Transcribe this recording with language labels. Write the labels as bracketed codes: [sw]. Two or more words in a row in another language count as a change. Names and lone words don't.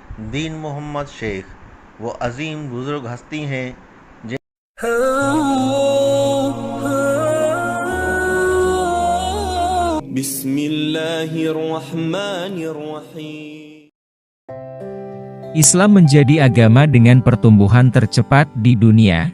[ur] दीन मोहम्मद शेख वो अजीम बुजुर्ग हस्ती हैं [ar] Bismillahirrahmanirrahim. [id] Islam menjadi agama dengan pertumbuhan tercepat di dunia.